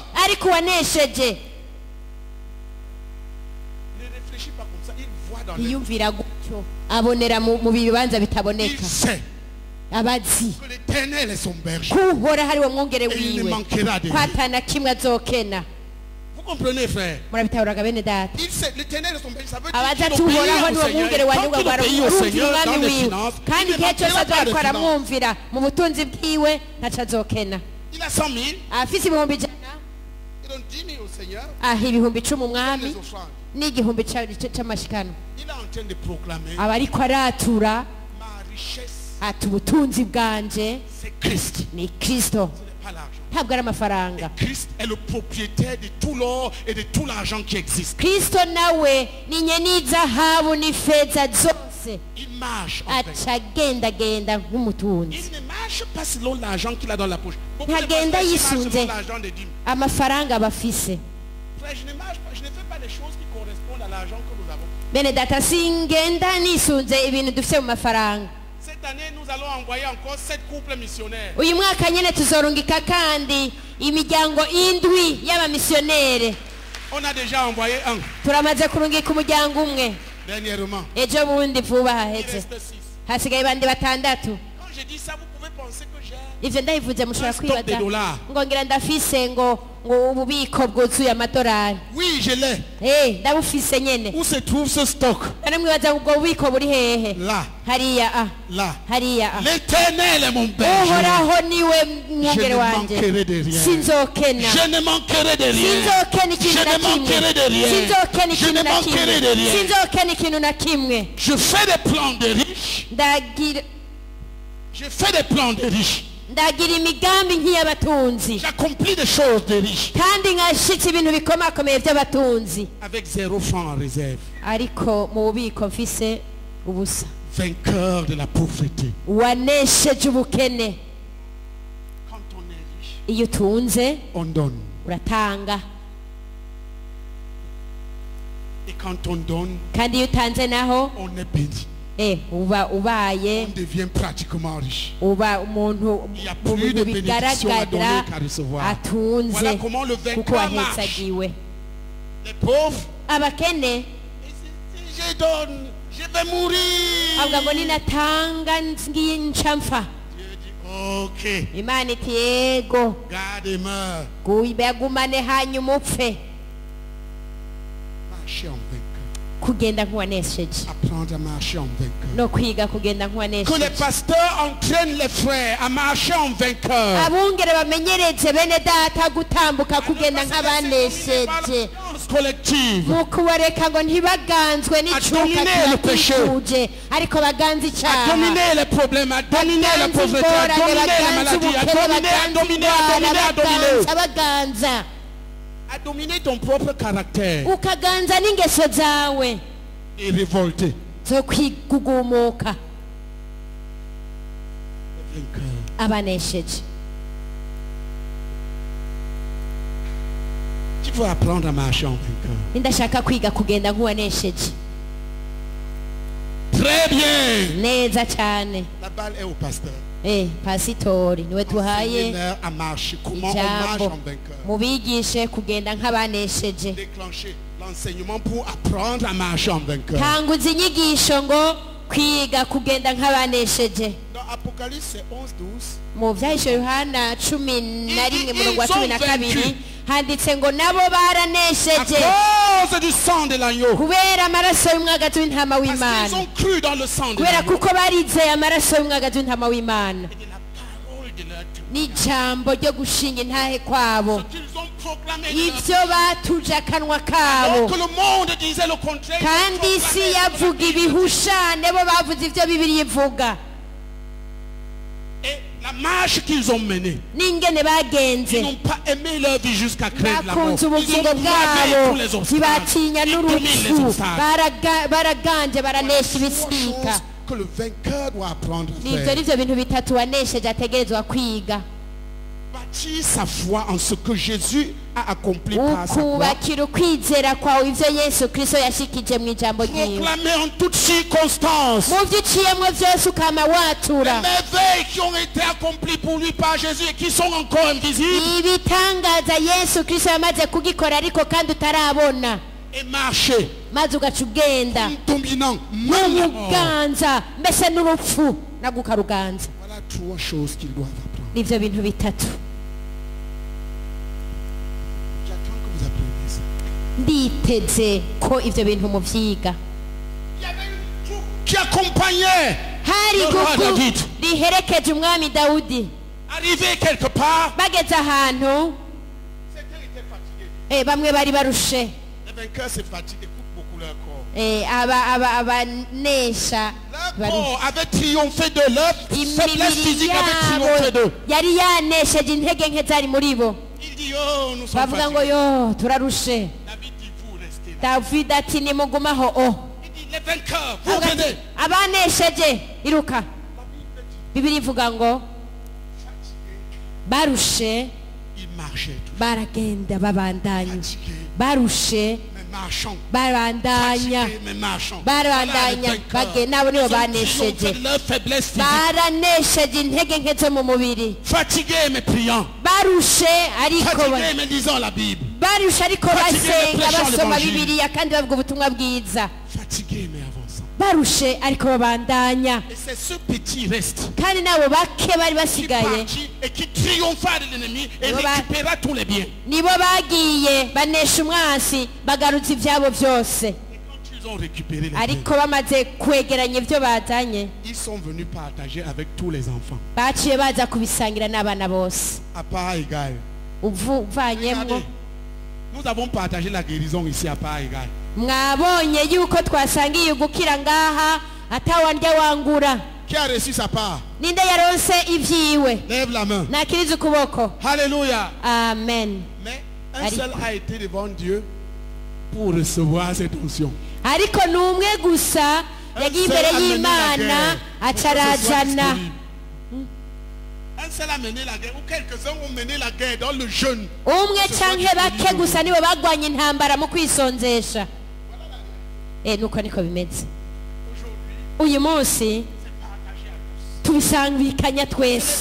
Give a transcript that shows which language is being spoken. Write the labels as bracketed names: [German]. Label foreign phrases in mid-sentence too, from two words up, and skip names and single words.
[Rundi] ariko uwanesheje [French] ne réfléchit pas comme ça, il voit dans les... [Rundi] yiyumvira gutyo abonera mu bibanza [French] Il [Rundi] bitaboneka [French] sait [Rundi] abazi [French] que l'Éternel est son berger. [Rundi] kuhora hari we mwongere [French] Et il ne [Rundi] wiwe [French] manquera de [Rundi] ko [French] rien. [Rundi] atana kimwe azokena [French] Vous comprenez, frère? [Rundi] murabitahuraga bene data [French] Il sait, l'Éternel est son berger. Ça veut [Rundi] abaza [French] dire [Rundi] ati [French] qu'il obéit [Rundi] uhoraho [French] au [Rundi] niwe [French] Seigneur. [Rundi] mwungere [French] Et [Rundi] wanjye [French] tant [Rundi] ngo [French] qu'il obéit au [Rundi] arumvira [French] Seigneur dans [Rundi] umwami [French] les [Rundi] wiwe [French] finances, [Rundi] kandi [French] il ne [Rundi] igihe cyose [French] manquera pas de [Rundi] azariko [French] finances. [Rundi] aramwumvira mu butunzi bwiwe ntaco azokena [French] Il a 100 000, [Rundi] afise ibihumbi 100 [French] il donne 10 000 au Seigneur, [Rundi] aha ibihumbi 10 [French] il donne [Rundi] umwami [French] les offrandes. [Rundi] n'igihumbi c'amashikano [French] Il est en train de proclamer [Rundi] aba ariko aratura [French] ma richesse, [Rundi] ati ubutunzi bwanje [French] c'est Christ, [Rundi] ni kristo [French] ce n'est pas l'argent. [Rundi] ntabwo ari amafaranga [French] Christ est le propriétaire de tout l'or et de tout l'argent qui existe. [Rundi] kristo nawe ni nyene izahabu n'ifeza zose [French] Il marche en fait. [Rundi] aca agendagenda nk'umutunzi [French] Il ne marche pas selon l'argent qu'il a dans la poche. Beaucoup de [Rundi] ntagenda [French] pasteurs ici marchent [Rundi] yisunze [French] selon l'argent des dîmes. [Rundi] amafaranga aba afise [French] Frère, je ne marche pas, je ne fais pas les choses qui correspondent à l'argent que nous avons. [Rundi] bene data singenda nisunze ibintu dufise mu mafaranga [French] Cette année, nous allons envoyer encore 7 couples missionnaires. [Rundi] uyu mwaka nyene tuzorungika kandi imiryango indwi y'abamisiyonere [French] On a déjà envoyé un [Rundi] turamaze kurungika umuryango umwe [French] dernièrement. [Rundi] ejo bundi vuba [French] Il [Rundi] haheze [French] reste 6. [Rundi] hasigaye bandi batandatu [French] Quand je dis ça, vous pouvez penser que j'ai [Rundi] ivyo ndabivuze mushobora [French] un stock de [Rundi] kwibaza [French] dollars. [Rundi] ngo ngira ndafise ngo ububiko bwuzuye amadolari [French] Oui, je l'ai. [Rundi] ndabufise nyene [French] Où se trouve ce stock? [Rundi] none mwibaza ubwo bubiko buri hehe [French] Là, [Rundi] hariya [French] là. [Rundi] hariya [French] L'Éternel est mon berger. [Rundi] uhoraho niwe [French] Je [Rundi] mwungere [French] ne [Rundi] wanje [French] manquerai de rien. [Rundi] sinzokena [French] Je ne manquerai de rien. [Rundi] sinzokena ikintu [French] Je [Rundi] na [French] ne [Rundi] kimwe [French] manquerai de rien. [Rundi] sinzokena [French] Je [Rundi] ikintu [French] ne [Rundi] na [French] manquerai de [Rundi] kimwe [French] rien. [Rundi] sinzokena ikintu na kimwe [French] Je fais des plans de riches. [Rundi] ndagira [French] Je fais des plans de riches. [Rundi] ndagira imigambi nk'iy'abatunzi [French] J'accomplis des choses de riches. [Rundi] kandi nkashitse ibintu bikomakomeye by'abatunzi [French] Avec 0 franc en réserve. [Rundi] ariko mu bubiko mfise ubusa [French] Vainqueur de la pauvreté. [Rundi] wanesheje ubukene [French] Quand on est riche, [Rundi] iyo utunze [French] on donne. [Rundi] uratanga [French] Et quand on donne, [Rundi] kandi iyo utanze naho [French] on est béni. [Rundi] uba ubaye [French] On devient pratiquement riche. [Rundi] uba umuntu [French] Il y a [Rundi] mu [French] plus [Rundi] bintu [French] de bénédictions à donner [Rundi] bigaragarira [French] qu'à recevoir. [Rundi] atunze [French] Voilà comment le [Rundi] kuko [French] vainqueur marche. [Rundi] wahetsagiwe [French] Les pauvres, [Rundi] abakene [French] et si je donne, je vais mourir. [Rundi] avuga ngo ninatanga ngiye nca mpfa [French] Dieu dit, ok, [Rundi] imana iti yego [French] garde et meurs. [Rundi] gumane hanyuma upfe [French] Marcher en vainqueur. [Rundi] kugenda nk'uwanesheje [French] Apprendre à marcher en vainqueur. [Rundi] no kwiga kugenda [French] Que les [Rundi] nk'uwanesheje [French] pasteurs entraînent les frères à marcher en vainqueur. [Rundi] abungere bamenyereze bene data gutambuka kugenda nk'abanesheje [French] Collective. [Rundi] mu kubareka ngo ntibaganzwe n'icuka [French] dominer le péché. [Rundi] kibakikuje ariko baganze [French] À [Rundi] icyaha [French] dominer les problèmes, à dominer la [Rundi] baganze [French] pauvreté, à [Rundi] ingorane [French] dominer la [Rundi] baganze [French] maladie, à [Rundi] ubukene [French] dominer, à [Rundi] baganze [French] dominer, à dominer, à dominer. [Rundi] indwara baganza [French] À dominer ton propre caractère [Rundi] ukaganza n'ingeso zawe [French] et révolter. [Rundi] zo kwigugumuka [French] Vainqueur. [Rundi] abanesheje [French] Tu veux apprendre à marcher en vainqueur. [Rundi] ndashaka kwiga kugenda nk'uwanesheje [French] Très bien. [Rundi] neza cyane. [French] La balle est au pasteur. [Rundi] Pasitori niwe tuhaye [French] à marcher. Comment on marche en vainqueur. [Rundi] mubigishe kugenda nk'abanesheje. [French] Déclencher l'enseignement pour apprendre à marcher en vainqueur. [Rundi] Tanguza inyigisho ngo kwiga kugenda nk'abanesheje. [French] Dans Apocalypse 11:12. [Rundi] Mu byahishe Yohana 11:12 handitse ngo nabo baranesheje [French] cause du sang de l'agneau. [Rundi] kubera amaraso y'umwagazi w'intama w'Imana. [French] Ils ont cru dans le sang de [Rundi] kubera [French] l'agneau. [Rundi] kuko barizeye amaraso y'umwagazi w'intama w'Imana n'ijambo ryo gushinga intahe kwabo, ibyo batuje akanwa kabo, kandi isi yavuga ibihushane, bo bavuze ibyo Bibiliya ivuga. [French] La marche qu'ils ont menée, [Rundi] n'ingene bagenze, [French] ils n'ont pas aimé leur vie jusqu'à craindre la mort. [Rundi] bakunze [French] Ils ont [Rundi] ubugingo [French] bravé [Rundi] bwabo, [French] tous les obstacles. [Rundi] ntibatinya n'urupfu, baraganje baranesha ibisika. [French] Que le vainqueur doit apprendre à [Rundi] Nibyo [French] faire. [Rundi] nivyo bintu bitatu wanesheje ategerezwa kwiga. [French] Bâtir sa foi en ce que Jésus a accompli par sa croix. [Rundi] Ukubakira ukwizera kwawe ivyo Yesu Kristo yashikije mu ijambo ryiwe. [French] Proclamer en toutes circonstances [Rundi] Mu vyo uciyemwo vyose ukama watura [French] les merveilles qui ont été accomplies pour lui par Jésus et qui sont encore invisibles. [Rundi] ibitangaza Yesu Kristo yamaze kugikora ariko kandi utarabona, [French] Et marcher [Rundi] maze ugaca ugenda [French] dominant même la mort. [Rundi] n'uruganza, mbese n'urupfu nabwo ukaruganza. [French] Voilà trois choses qu'ils doivent apprendre. [Rundi] Nivyo bintu bitatu. [French] J'attends que vous appreniez ça. [Rundi] Nditeze ko ivyo bintu muvyiga. [French] Il y avait une troupe qui accompagnait [Rundi] Hari [French] le roi [Rundi] gugu [French] David. [Rundi] riherekeje umwami Dawudi. [French] Arrivé quelque part, [Rundi] Bageze ahantu [French] certains étaient fatigués. [Rundi] bamwe bari barushe, [French] Les vainqueurs se fatiguent, écoutent beaucoup leur corps. [Rundi] abanesha [French] Leur corps avait triomphé de leur faiblesse physique, avait triomphé d'eux. [Rundi] yari yanesheje intege nke zari muri bo. [French] Il dit, oh, nous sommes [Rundi] Bavuga ngo [French] fatigués. [Rundi] yo turarushe. [French] David dit, vous restez là. [Rundi] David ati nimugumaho. [French] Il dit, les vainqueurs, vous [Rundi] Avuga ati, [French] venez. [Rundi] abanesheje iruka. Bibiri ivuga ngo barushe [French] Ils marchaient tous. [Rundi] baragenda babandanya, [French] Fatigués, [Rundi] barushe [French] mais marchant. [Rundi] barabandanya, [French] Fatigués, mais marchant. [Rundi] barabandanya bagenda, abo nibo [French] Ils ont [Rundi] banesheje. [French] triomphé de leur faiblesse physique. [Rundi] Baranesheje intege nke zo mu mubiri, [French] Fatigués, mais priant. [Rundi] barushe ariko [French] Fatigués, mais lisant la Bible. [Rundi] barushe ariko [French] Fatigués, [Rundi] basenga [French] mais prêchant [Rundi] basoma [French] l'évangile. [Rundi] Bibiliya kandi bavuga ubutumwa bwiza. [French] Fatigués, mais avançant. [Rundi] Barushe ariko babandanya, [French] Et c'est ce petit reste [Rundi] kandi nabo bake bari [French] qui [Rundi] basigaye [French] partit et qui triompha de l'ennemi et Voilà. récupéra tous les biens. [Rundi] nibo bagiye banesha umwansi bagaruza ibyabo byose. [French] Et quand ils ont récupéré les biens, [Rundi] Ariko bamaze kwegeranya ibyo bazanye, [French] ils sont venus partager avec tous les enfants. [Rundi] baciye baza kubisangira n'abana bose. [French] À part égale. [Rundi] Uvanyemwo, [French] Regardez, nous avons partagé la guérison ici à part égale. [Rundi] mwabonye yuko twasangiye gukira ngaha atawandya wangura. [French] Qui a reçu sa part? [Rundi] Ninde yaronse ivyiwe? [French] Lève la main. [Rundi] Nakiriza ukuboko. [French] Alléluia. [Rundi] Amen. [French] Mais un seul a été devant Dieu pour recevoir cette onction. [Rundi] Ariko n'umwe gusa yagiye imbere y'Imana acarajana. [French] Un seul a mené la guerre, ou quelques-uns ont mené la guerre dans le jeûne. [Rundi] Umwe canke bake gusa nibo bagwanye intambara mu kwisonzesha. Nuko niko bimeze. Uyu munsi tubisangikanya twese,